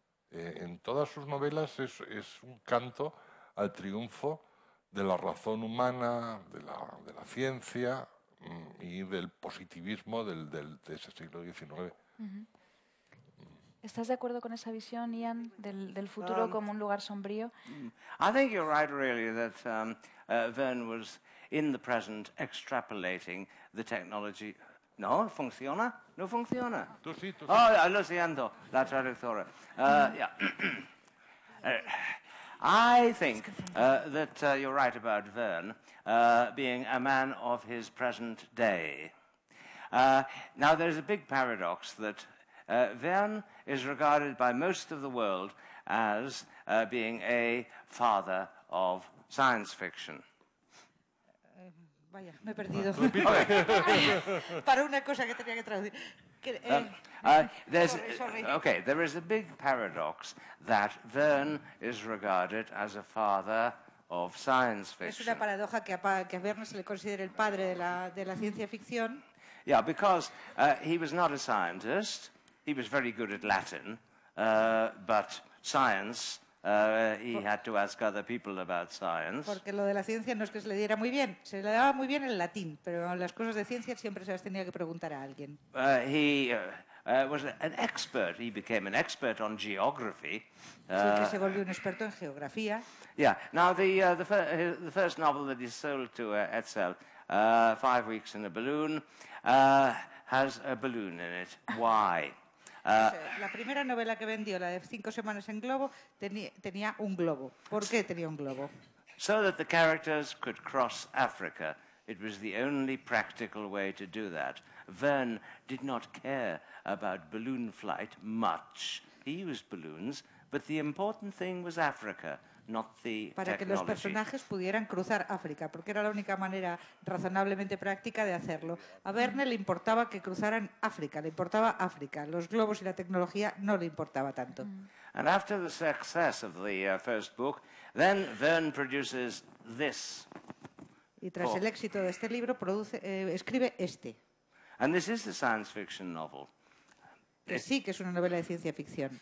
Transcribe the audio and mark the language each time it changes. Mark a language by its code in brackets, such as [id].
[es] En todas sus novelas es un canto al triunfo de la razón humana, de la ciencia y del positivismo de ese siglo XIX. ¿Estás de acuerdo con esa visión, Ian, del futuro como un lugar sombrío? [en] I think you're right, really, that Verne was in the present extrapolating the technology. [es] No, funciona, no funciona. Tú sí. Oh, lo siento, la traductora. [en] Yeah. I think that you're right about Verne being a man of his present day. Now, there's a big paradox that Verne is regarded by most of the world as being a father of science fiction. [es] Vaya, me he perdido. Para una cosa que tenía que traducir. [en] Okay, there is a big paradox that Verne is regarded as a father of science [es] Es [en] fiction. [es] una paradoja que a Verne se le considere el padre de la ciencia ficción. [en] Yeah, because he was not a scientist. He was very good at Latin, but science, he had to ask other people about science. [es] Porque lo de la ciencia no es que se le diera muy bien, se le daba muy bien el latín, pero las cosas de ciencia siempre se las tenía que preguntar a alguien. [en] He was an expert. He became an expert on geography. [es] Sí que se volvió un experto en geografía. [en] Yeah. Now, the first novel that he sold to Etzel, 5 Weeks in a Balloon, has a balloon in it. Why? [es] La primera novela que vendió, la de 5 semanas en globo, tenía un globo. ¿Por qué tenía un globo? [en] So that the characters could cross Africa. It was the only practical way to do that. Verne did not care about balloon flight much. He used balloons, but the important thing was Africa, not the [es] para que los [en] technology. [es] personajes pudieran cruzar África, porque era la única manera razonablemente práctica de hacerlo. A Verne le importaba que cruzaran África, le importaba África. Los globos y la tecnología no le importaba tanto. [en] And after the success of the first book, then Verne produces this. [es] Y tras el éxito de este libro, escribe este, [en] And this is a science fiction novel. [es] que sí que es una novela de ciencia ficción.